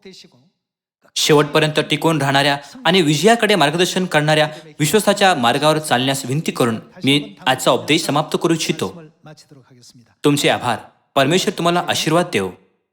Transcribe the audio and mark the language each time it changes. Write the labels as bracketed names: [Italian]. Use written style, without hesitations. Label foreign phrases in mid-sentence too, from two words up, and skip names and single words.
[Korean] 자녀들이 꼭 되시고 [Marathi] शेवटपर्यंत टिकून राहणाऱ्या आणि विजयाकडे मार्गदर्शन करणाऱ्या विश्वासाच्या मार्गावर चालण्यास विनंती करून मी आजचा उपदेश समाप्त करू इच्छितो. [Korean] 마치도록 하겠습니다. [Marathi] तुमचे आभार. परमेश्वर तुम्हाला आशीर्वाद देव.